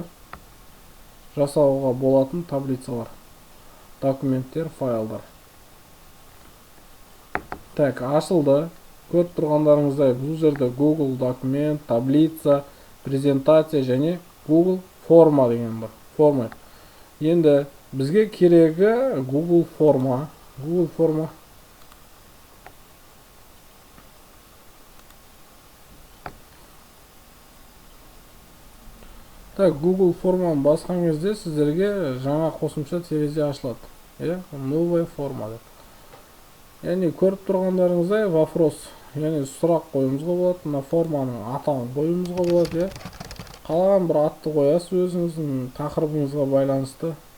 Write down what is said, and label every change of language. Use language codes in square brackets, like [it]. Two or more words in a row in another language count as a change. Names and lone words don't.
[kk] Жасауға болатын таблицалар, документтер, файлдар. Так, ашылды. Көріп тұрғандарыңыздай бұл жерде Google документ, таблица, презентация және Google форма деген бар. Форма. Енді бізге керегі Google форма. Google форма. Так, Google форманы басқан кезде сіздерге жаңа қосымша терезе ашылады. [ru] Новая форма деп. [kk] Яғни көріп тұрғандарыңыздай вопрос, яғни сұрақ қойымызға болады, мына форманың атауын қойымызға болады. Қалаған бір атты қоясыз өзіңіздің тақырыбыңызға байланысты.